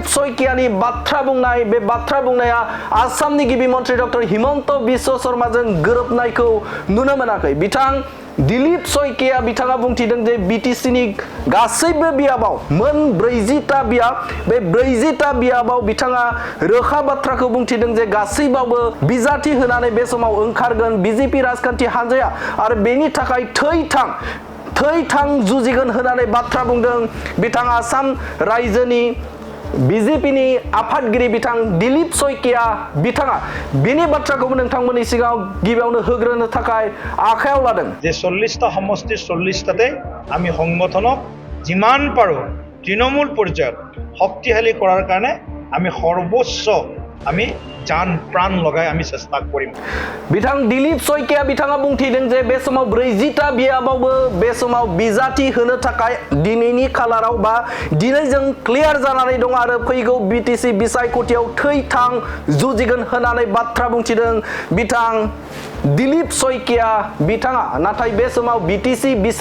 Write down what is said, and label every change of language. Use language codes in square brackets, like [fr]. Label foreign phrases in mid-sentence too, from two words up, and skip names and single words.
[brx] सयकियानि बाथ्रा बुंनाया आसामनि गिबि मन्त्रि डक्टर हिमन्त बिश्व शर्माजों गोरोबनायखौ नुनो मोनाखै बिथां दिलीप सयकिया बिथाङा बुंथिदों जे बिटिसिनि गासैबो बियाबाव मोन 40टा बियाब बे 40टा बियाबाव बिथाङा रोखा बाथ्राखौ बुंथिदों जे गासैबावबो बिजाथि होनानै बे समाव ओंखारगोन बिजेपि राजखान्थि हान्जाया आरो बेनि थाखाय थै थां जुजिगोन होननानै बाथ्रा बुंदों बिथां आसाम रायजोनि बिजेपिनि आफादगिरि बिथां दिलीप सयकिया बिथाङा बेनि बाथ्राखौबो नोंथांमोननि सिगाङाव गिबियावनो होग्रोनो थाखाय आखायाव लादों [as] जे 40টা সমষ্টিৰ 40টাতে আমি সংগঠনক যিমান পাৰো তৃণমূল পৰ্যায়ত শক্তিশালী কৰাৰ কাৰণে আমি সৰ্বোচ্চ আমি জান প্ৰাণ লগাই আমি চেষ্টা কৰিম [brx] बिथां दिलीप सयकिया बिथाङा बुंथिदों जे बे समाव 40टा बियाबावबो बे समाव बिजाथि होनो थाखाय दिनैनि खालाराव बा दिनै जों क्लियार जानानै दं आरो फैगौ बिटिसि बिसायख'थियाव थै थां जुजिगोन होननानै बाथ्रा बुंथिदों बिथां दिलीप सयकिया बिथाङा नाथाय बे समाव बिटिसि